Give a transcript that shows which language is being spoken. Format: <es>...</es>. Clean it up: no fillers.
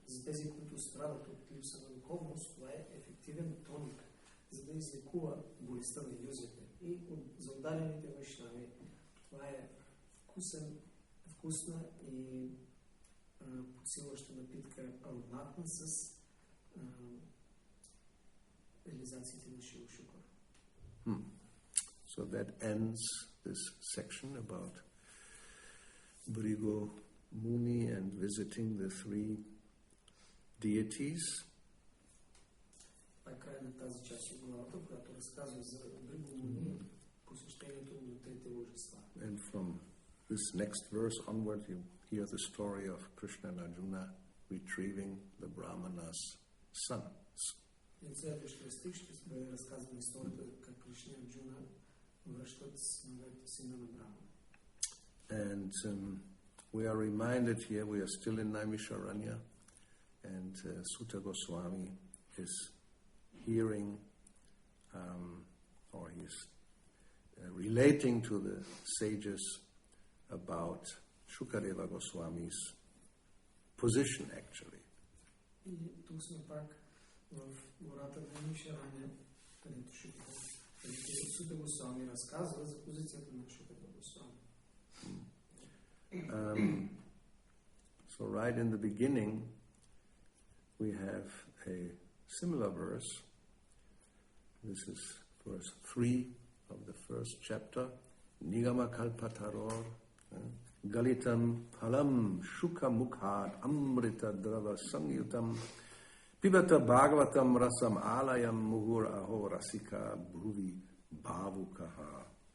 <bg>За тези, които страдат от липса на духовност, това е ефективен тоник, за да излекува болестта на илюзията. И за отдалените вайшнави, това е вкусна и подсилваща напитка, ароматна с реализациите на Шрила Шука.</bg> <en>So that ends this section about Bhrigu Muni and visiting the three deities.</en> <bg>Това е край на тази част от главата, която разказва за Бхригу Муни, посещението на трите божества.</bg> <en>And from this next verse onward, you hear the story of Krishna and Arjuna retrieving the Brahmana's sons.</en> <bg>И от следващия стих ще бъде разказана историята как Кришна и Арджуна връщат сина на Брахмана.</bg> <en>And we are reminded here, we are still in Naimisharanya, and Sutta Goswami is hearing, or he's relating to the sages about Shukadeva Goswami's position, actually.</en> <bg>И тук сме пак в гората на Нишаране, където Шукадева Госвами разказва за позицията на Шукадева Госвами.</bg> <en>So right in the beginning, we have a similar verse. This is verse 3 of the first chapter.</en> <sa>Nigama kalpataror, galitam phalam shukha mukhat amrita drava sangyutam pibata bhagavatam rasam alayam muhur aho rasika bhuvi bhavukaha.</sa>